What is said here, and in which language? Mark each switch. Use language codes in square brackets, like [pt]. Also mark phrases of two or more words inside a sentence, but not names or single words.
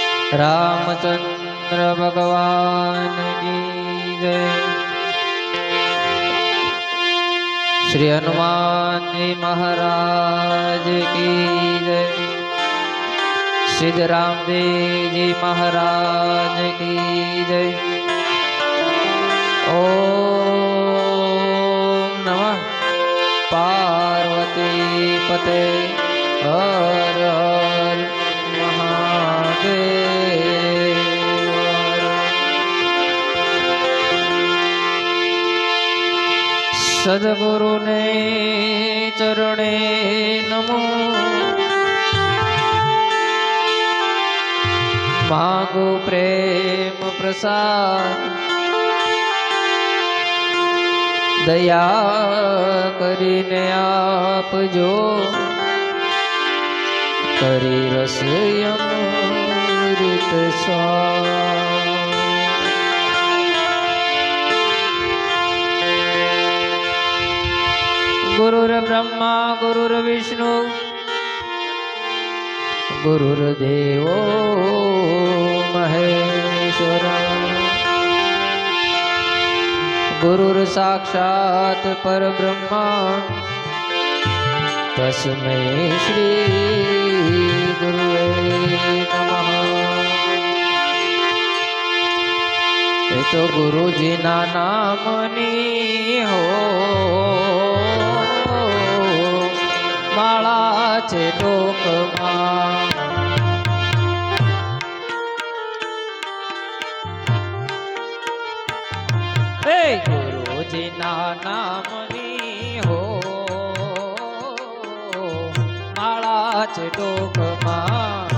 [hi] रामचंद्र भगवान की जय। श्री हनुमान जी महाराज की जय। सिद्धराम जी महाराज की जय। [sa] ओम नमः पार्वती पते [hi] हर हर महादेव। [gu] સદ્ગુરુ ને ચરણે નમો, માંગો પ્રેમ પ્રસાદ, દયા કરીને આપજો, કરી રસ અમૃત સ્વાદ। [sa] गुरुर्ब्रह्मा गुरुर्विष्णु गुरुर्देवो महेश्वर, गुरुर्साक्षात् परब्रह्मा तस्मै श्री गुरुवे नमः। [gu] યે તો ગુરુજી ના નામની હો માળા છે ડોકમાં। ગુરુજી ના નામની હો માળા છે ડોકમાં।